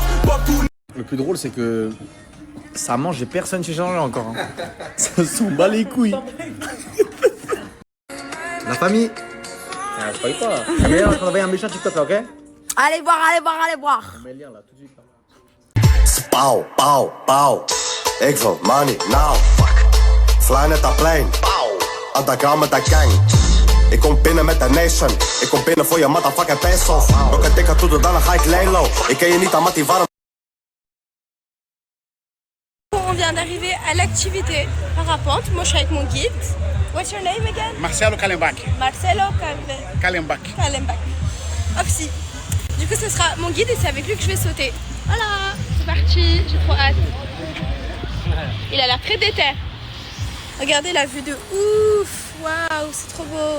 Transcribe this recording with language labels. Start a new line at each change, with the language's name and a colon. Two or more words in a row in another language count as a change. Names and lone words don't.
French: Pas tout. Le plus drôle, c'est que ça mange et personne s'est changé encore. Hein. Ça s'en bat les couilles. La famille. Ah, je croyais pas. La meilleure, on va envoyer un méchant TikTok là, ok? Allez voir, allez voir, allez voir. On met le lien là, tout de suite. Là.
Dutch: Pauw, pauw, pauw. Ik wil
English: money now.
Dutch: Fly net dat plein. Underground met dat gang. Ik kom binnen met de nation. Ik kom binnen voor je motherfucking peso. Ook een dikke toeter, dan ga ik laylow. Ik ken je niet aan Mattie warm.
French: On vient d'arriver à l'activité parapente. Moi, je suis avec mon guide.
English: What's your name again? Marcelo Kalembak. Marcelo Kalembak.
French: Kalembak. Hop, si. Du coup, ce sera mon guide et c'est avec lui que je vais sauter. Voilà, c'est parti. J'ai trop hâte. Il a l'air très déter. Regardez la vue de ouf. Waouh, c'est trop beau.